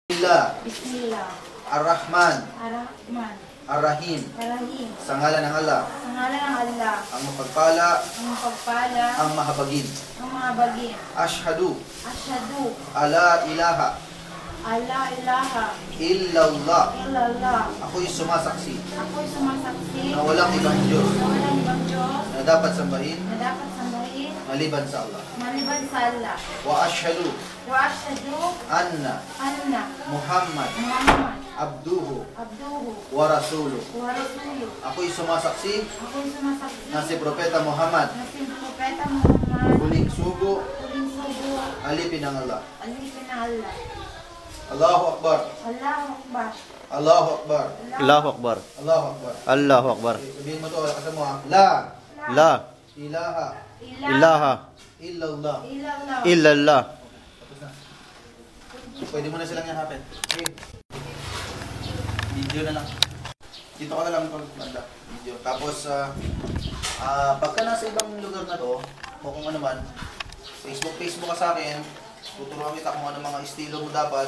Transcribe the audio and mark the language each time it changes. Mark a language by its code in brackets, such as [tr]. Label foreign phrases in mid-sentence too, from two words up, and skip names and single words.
[ar] Bismillah. Ar-Rahman. Ar-Rahman. Ar-Rahim. Ar-Rahim. [tl] Sa ngalan ng Allah. Sa ngalan ng Allah. Ang mapagpala. Ang mapagpala. Ang mahabagin. Ang mahabagin. [ar] Ashhadu. Asyhadu. ألا إله. ألا إله. Illallah. Illallah. [tl] Ako'y sumasaksi. Ako'y sumasaksi. Na walang ibang Diyos. Na walang ibang Diyos. Na dapat sambahin. Na dapat sambahin. Maliban sa Allah. Maliban sa Allah. [ar] و أشهد. و أشهد. Anna. Anna. Muhammad. Muhammad. Abduhu. Abduhu. و رسوله. و رسوله. [tl] Ako'y sumasaksi. Ako'y sumasaksi. Na si Propeta Muhammad. Na si Propeta Muhammad. Huling sugo. Huling sugo. Alipin ng Allah. Alipin ng Allah. [ar] الله أكبر. الله أكبر. الله أكبر. الله أكبر. الله أكبر. الله أكبر. [tl] Okay, sabihin mo to, lakas mo ha. [ar] La La ilaha ilaha illallah. Illallah. illallah. [tl] Tapos na. Pwede mo na silang yakapin. Okay. Video na lang. Dito ka na lang pag banda. Video. Tapos, pagka nasa ibang lugar na to, o kung ano man, Facebook ka sa akin, tuturuan kita kung ano mga estilo mo dapat.